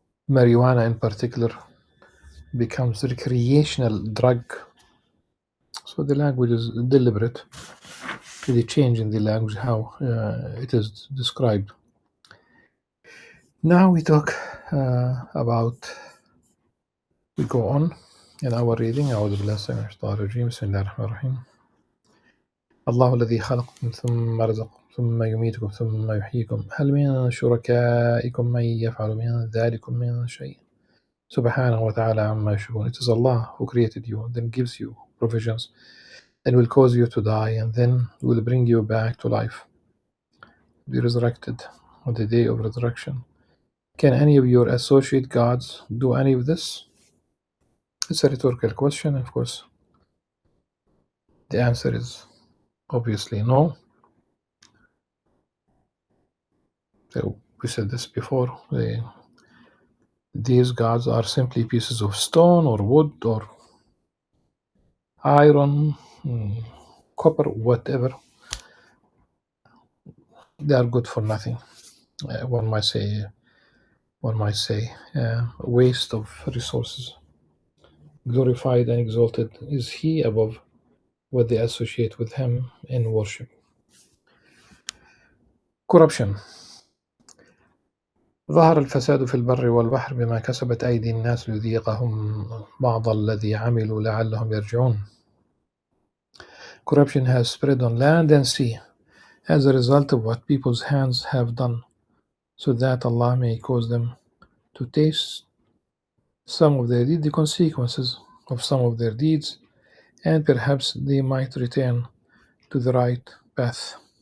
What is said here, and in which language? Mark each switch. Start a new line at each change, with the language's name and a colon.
English: Marijuana in particular becomes recreational drug. So the language is deliberate, the change in the language, how it is described. Now we talk about, we go on in our reading.
Arabic: أعوذ بالله السميع من الشيطان الرجيم. بسم الله الرحمن الرحيم. الله الذي خلقكم ثم رزقكم ثم يميتكم ثم يحييكم هل من شركائكم من يفعل من ذلكم من شيء سبحانه وتعالى عما يشركون.
English: It is Allah who created you, then gives you provisions, and will cause you to die, and then will bring you back to life, be resurrected on the day of resurrection. Can any of your associate gods do any of this? It's a rhetorical question. Of course, the answer is obviously no. So we said this before. These gods are simply pieces of stone or wood or iron, copper, whatever. They are good for nothing. One might say, waste of resources. Glorified and exalted is He above what they associate with Him in worship. Corruption.
Arabic: ظهر الفساد في البر والبحر بما كسبت أيدي الناس ليذيقهم بعض الذي عملوا لعلهم يرجعون.
English: Corruption has spread on land and sea as a result of what people's hands have done, so that Allah may cause them to taste some of their deeds, the consequences of some of their deeds, and perhaps they might return to the right path.